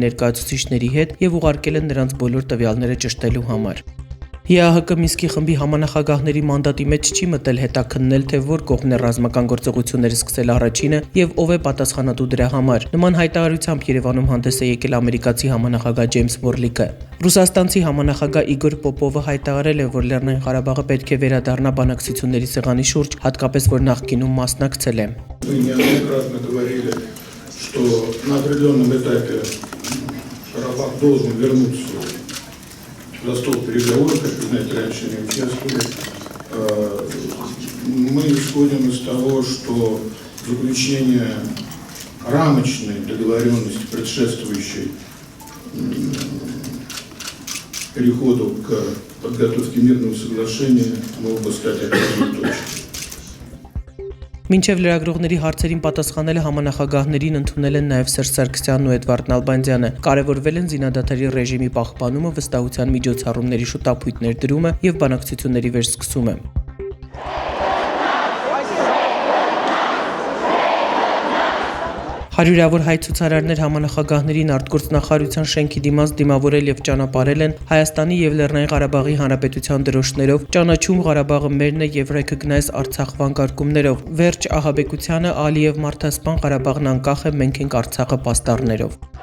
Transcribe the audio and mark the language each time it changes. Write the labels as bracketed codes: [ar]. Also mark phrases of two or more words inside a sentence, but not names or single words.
[hy] ներկայացուցիչների հետ եւ ուղարկել են նրանց բոլոր տվյալները ճշտելու համար։ ԵԱՀԿ Միսկի խմբի համանախագահների մանդատի մեջ չի մտել հետաքննել, թե որ կողմն է ռազմական գործողություններ սկսել առաջինը եւ ով է պատասխանատու դրա համար։ Նման հայտարարությամբ Երևանում հանդես է եկել ամերիկացի համանախագահ Ջեյմս Որլիկը։ Ռուսաստանցի համանախագահ Իգոր Պոպովը հայտարարել է, որ Լեռնային Ղարաբաղը պետք է վերադառնա բանակցությունների սեղանի շուրջ, հատկապես որ նախկինում մասնակցել է։ [ru] За стол переговоров, как вы знаете, раньше не участвовали. Мы исходим из того, что заключение рамочной договоренности, предшествующей переходу к подготовке мирного соглашения, могло бы стать отправной точкой. [hy] Մինչև լրագրողների հարցերին պատասխանել համանախագահներին ընդունել են նաև Սերժ Սարգսյանն ու Էդվարդ Նալբանդյանը, կարևորվել են զինադադարի ռեժիմի պահպանումը, վստահության միջոցառումների շուտապույտ ներդրումը եւ բանակցությունների վերսկսումը։ Հարյուրավոր հայ ցուցարարներ համանախագահներին արտգործնախարարության շենքի դիմաց դիմավորել եւ ճանապարհել են Հայաստանի եւ Լեռնային Ղարաբաղի Հանրապետության դրոշներով, ճանաչում Ղարաբաղը մերն է եւ Recognize Արցախ վանկարկումներով, Վերջ ահաբեկությանը Ալիև մարդասպան Ղարաբաղն անկախ է, մենք ենք Արցախը պաստառներով։